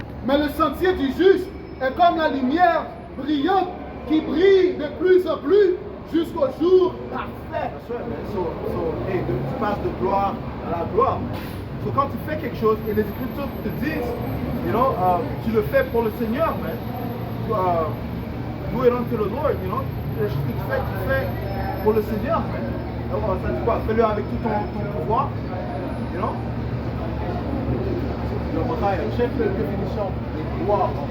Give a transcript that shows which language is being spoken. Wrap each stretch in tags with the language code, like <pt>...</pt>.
<fr>Mais le sentier du juste est comme la lumière brillante qui brille de plus en plus jusqu'au jour parfait.</fr> <en>That's right, man.</en> <fr>Hey, tu passes de gloire à la gloire. So, quand tu fais quelque chose et les Écritures te disent,</fr> <en>you know,</en> <fr>tu le fais pour le Seigneur, man.</fr> <en>Do it unto the Lord, you know.</en> <fr>Les choses que tu fais pour le Seigneur, man. Alors, ça dit quoi? Fais-le avec tout ton pouvoir,</fr> <en>you know.</en> <fr>Check la définition de gloire.</fr>